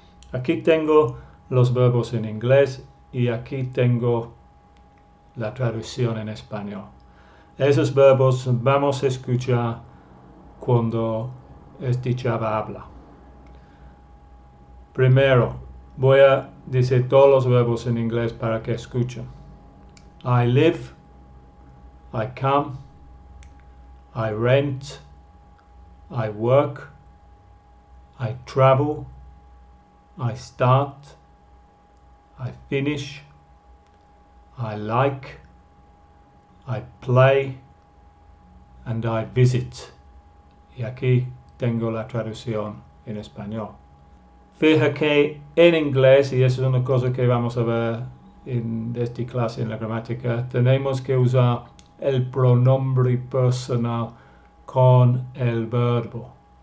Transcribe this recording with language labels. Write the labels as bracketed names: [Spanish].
[Spanish] Aquí tengo los verbos en inglés y aquí tengo la traducción en español. Esos verbos vamos a escuchar cuando este chava habla. Primero, voy a decir todos los verbos en inglés para que escuchen. [English] I live, I come, I rent, I work, I travel, I start, I finish, I like, I play, and I visit. [Spanish] Y aquí tengo la traducción en español. Fija que en inglés, y eso es una cosa que vamos a ver en esta clase en la gramática, tenemos que usar el pronombre personal con el verbo.